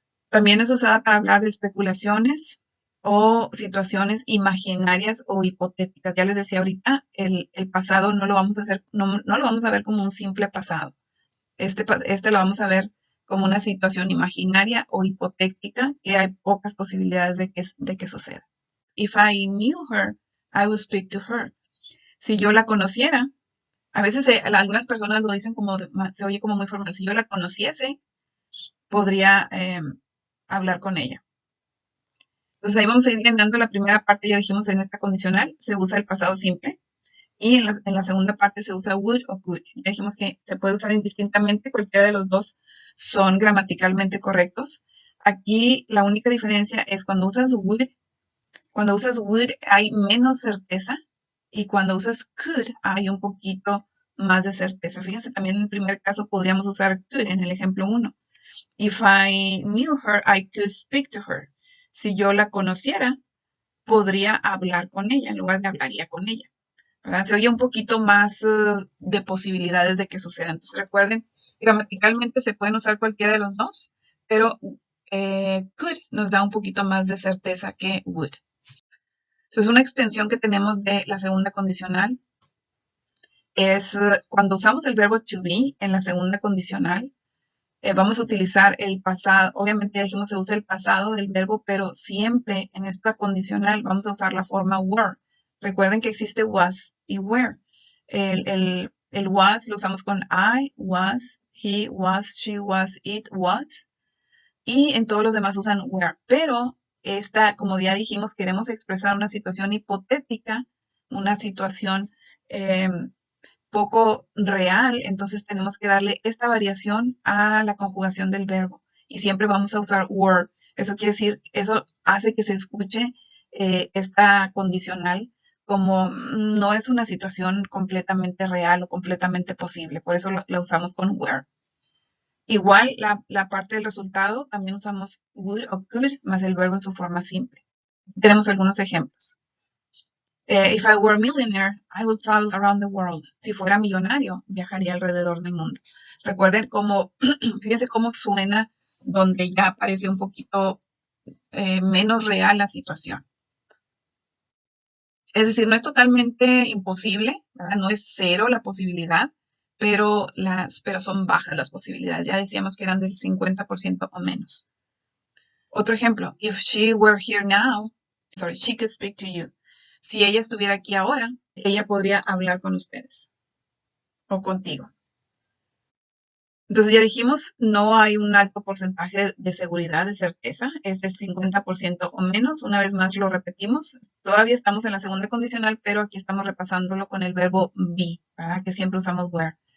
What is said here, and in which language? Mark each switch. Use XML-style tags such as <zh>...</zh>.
<es>También es usada para hablar de especulaciones o situaciones imaginarias o hipotéticas. Ya les decía ahorita, el pasado no lo vamos a hacer, no lo vamos a ver como un simple pasado. Este lo vamos a ver como una situación imaginaria o hipotética que hay pocas posibilidades de que suceda.</es> <en>If I knew her, I would speak to her.</en> <es>Si yo la conociera, a veces algunas personas lo dicen como, se oye como muy formal, si yo la conociese, podría hablar con ella. Entonces ahí vamos a ir llenando la primera parte, ya dijimos en esta condicional, se usa el pasado simple. Y en la segunda parte se usa would o could. Ya dijimos que se puede usar indistintamente, cualquiera de los dos son gramaticalmente correctos. Aquí la única diferencia es cuando usas would hay menos certeza y cuando usas could hay un poquito más de certeza. Fíjense, también en el primer caso podríamos usar could en el ejemplo 1.</es> <en>If I knew her, I could speak to her.</en> <es>Si yo la conociera, podría hablar con ella en lugar de hablaría con ella, ¿verdad? Se oye un poquito más de posibilidades de que suceda. Entonces recuerden, gramaticalmente se pueden usar cualquiera de los dos, pero could nos da un poquito más de certeza que would. Entonces una extensión que tenemos de la segunda condicional es cuando usamos el verbo to be en la segunda condicional, vamos a utilizar el pasado. Obviamente ya dijimos se usa el pasado del verbo, pero siempre en esta condicional vamos a usar la forma were. Recuerden que existe was y were. El was lo usamos con</es> <en>I was, he was, she was, it was.</en> <es>Y en todos los demás usan were. Pero esta, como ya dijimos, queremos expresar una situación hipotética, una situación poco real, entonces tenemos que darle esta variación a la conjugación del verbo y siempre vamos a usar were. Eso quiere decir, eso hace que se escuche esta condicional como no es una situación completamente real o completamente posible, por eso la usamos con were. Igual la parte del resultado también usamos would o could más el verbo en su forma simple. Tenemos algunos ejemplos.</es> <en>If I were a millionaire, I would travel around the world.</en> <es>Si fuera millonario, viajaría alrededor del mundo. Recuerden cómo, fíjense cómo suena donde ya parece un poquito menos real la situación. Es decir, no es totalmente imposible, ¿verdad? No es cero la posibilidad, pero son bajas las posibilidades. Ya decíamos que eran del 50% o menos. Otro ejemplo,</es> <en>if she were here now, sorry, she could speak to you.</en> <es>Si ella estuviera aquí ahora, ella podría hablar con ustedes o contigo. Entonces ya dijimos, no hay un alto porcentaje de seguridad, de certeza, es de 50% o menos. Una vez más lo repetimos, todavía estamos en la segunda condicional, pero aquí estamos repasándolo con el verbo be, ¿verdad? Que siempre usamos were.</es>